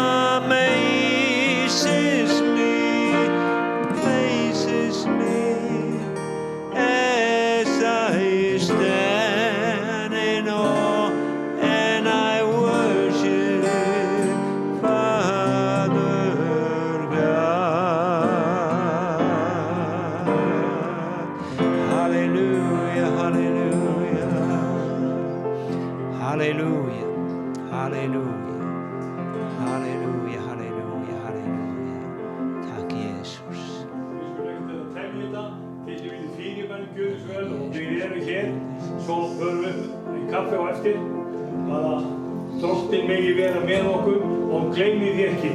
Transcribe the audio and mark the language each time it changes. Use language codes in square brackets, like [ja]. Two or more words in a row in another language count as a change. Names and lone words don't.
[en] amazes me as I stand in awe and I worship Father God. Hallelujah, hallelujah, hallelujah, hallelujah, hallelujah, hallelujah, hallelujah. [is] Takk Jesus. Við erum hér, svo förum við í kaffi á eftir, að drottinn megi vera með okkur og gleymið því ekki.